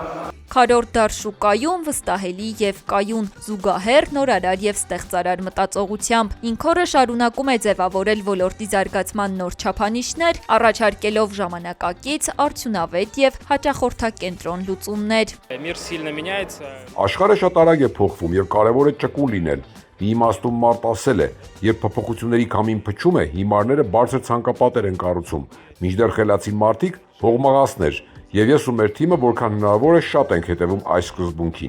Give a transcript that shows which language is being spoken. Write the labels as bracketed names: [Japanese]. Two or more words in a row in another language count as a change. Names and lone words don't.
[Armenian] Քառորդ դար շուկայում վստահելի եւ կայուն, զուգահեռ նորարար եւ ստեղծարար մտածողությամբ Ինքորը շարունակում է ձևավորել ոլորտի զարգացման նոր չափանիշներ, առաջարկելով ժամանակակից, արդյունավետ եւ հաճախորդակենտրոն լուծումներ։ [Russian] Мир сильно меняется. [Armenian] Աշխարհը շատ արագ է փոխվում եւ կարեւոր է ճկուն լինել։ Մի իմաստում մարդ ասել է, երբ փոփոխությունների քամին փչում է, հիմարները բարձր ցանկապատեր են կառուցում, մինչդեռ խելացի մարդիկ ողմաղացներ, եւ ես ու մեր թիմը որքան հնարավոր է շատ ենք հետևում այս սկզբունքին։